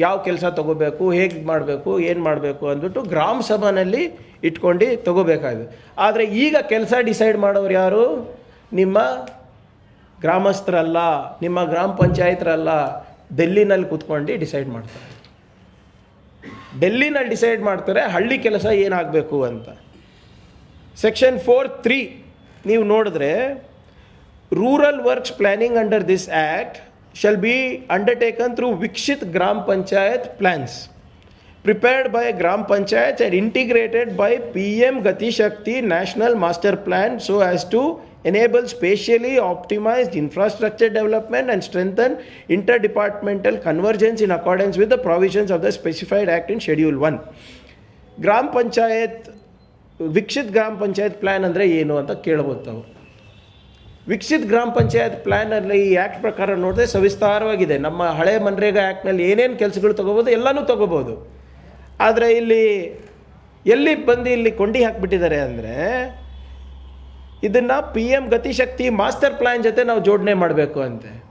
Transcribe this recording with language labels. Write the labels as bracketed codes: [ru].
[kn] ಯಾವ ಕೆಲಸ ತೊಗೋಬೇಕು, ಹೇಗೆ ಮಾಡಬೇಕು, ಏನು ಮಾಡಬೇಕು ಅಂದ್ಬಿಟ್ಟು ಗ್ರಾಮ ಸಭಾನಲ್ಲಿ ಇಟ್ಕೊಂಡು ತೊಗೋಬೇಕಾಗಿದೆ. ಆದರೆ ಈಗ ಕೆಲಸ ಡಿಸೈಡ್ ಮಾಡೋರು ಯಾರು? ನಿಮ್ಮ ಗ್ರಾಮಸ್ಥರಲ್ಲ, ನಿಮ್ಮ ಗ್ರಾಮ ಪಂಚಾಯತ್ರಲ್ಲ, ಡೆಲ್ಲಿನಲ್ಲಿ ಕೂತ್ಕೊಂಡು ಡಿಸೈಡ್ ಮಾಡ್ತಾರೆ. ಡೆಲ್ಲಿನಲ್ಲಿ ಡಿಸೈಡ್ ಮಾಡ್ತಾರೆ ಹಳ್ಳಿ ಕೆಲಸ ಏನಾಗಬೇಕು ಅಂತ. ಸೆಕ್ಷನ್ 4(3) ನೀವು ನೋಡಿದ್ರೆ, [en] Rural works planning under this act shall be undertaken through Vikshit Gram Panchayat plans prepared by Gram Panchayats and integrated by PM Gati Shakti National Master Plan so as to enable spatially optimized infrastructure development and strengthen interdepartmental convergence in accordance with the provisions of the specified act in Schedule 1. [kn] Gram Panchayat Vikshit Gram Panchayat plan ಅಂದರೆ ಏನು ಅಂತ ಕೇಳ್ಬೋದು ತಾವು. ವಿಕಸಿತ್ ಗ್ರಾಮ ಪಂಚಾಯತ್ ಪ್ಲ್ಯಾನಲ್ಲಿ ಈ act ಪ್ರಕಾರ ನೋಡಿದ್ರೆ ಸವಿಸ್ತಾರವಾಗಿದೆ. ನಮ್ಮ ಹಳೆ ಮನ್ರೇಗಾ ಆ್ಯಕ್ಟ್ನಲ್ಲಿ ಏನೇನು ಕೆಲಸಗಳು ತೊಗೋಬೋದು ಎಲ್ಲನೂ ತೊಗೋಬೋದು. ಆದರೆ ಎಲ್ಲಿ ಬಂದು ಇಲ್ಲಿ ಕೊಂಡಿ ಹಾಕಿಬಿಟ್ಟಿದ್ದಾರೆ ಅಂದರೆ, ಇದನ್ನು PM ಗತಿಶಕ್ತಿ ಮಾಸ್ಟರ್ ಪ್ಲ್ಯಾನ್ ಜೊತೆ ನಾವು ಜೋಡಣೆ ಮಾಡಬೇಕು ಅಂತೆ.